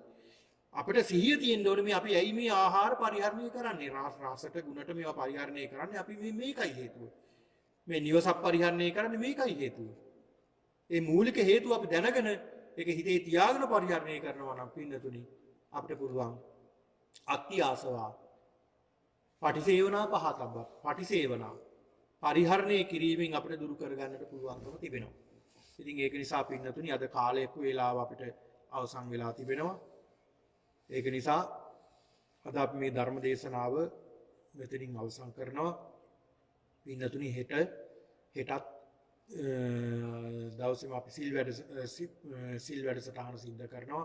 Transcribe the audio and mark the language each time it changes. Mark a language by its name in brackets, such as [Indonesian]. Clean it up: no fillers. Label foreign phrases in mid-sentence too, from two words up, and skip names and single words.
[Sinhala] අපිට සිහිය තියෙන්න ඕනේ මේ අපි ඇයි මේ ආහාර පරිහරණය කරන්නේ? රසට ගුණට මේවා පරිහරණය කරන්නේ අපි මේකයි හේතුව. මේ නිවසක් පරිහරණය කරන්නේ මේකයි හේතුව. ඒ මූලික හේතුව අපි දැනගෙන ඒක හිතේ තියාගෙන පරිහරණය කරනවා නම් පින්නතුනි අපිට පුළුවන් [Pali] අත්ති ආසවා පටිසේවනා පහතබ්බ [Sinhala] පටිසේවනා පරිහරණය කිරීමෙන් අපිට දුරු කරගන්නට පුළුවන්කම තිබෙනවා. ඉතින් ඒක නිසා පින්නතුනි අද කාලයක වේලාව අපිට අවසන් වෙලා තිබෙනවා. ඒක නිසා අද අපි මේ ධර්ම දේශනාව මෙතනින් අවසන් කරනවා. පින්නතුනි හෙටත් දවසේම අපි සිල් වැඩසටහන සිද්ධ කරනවා.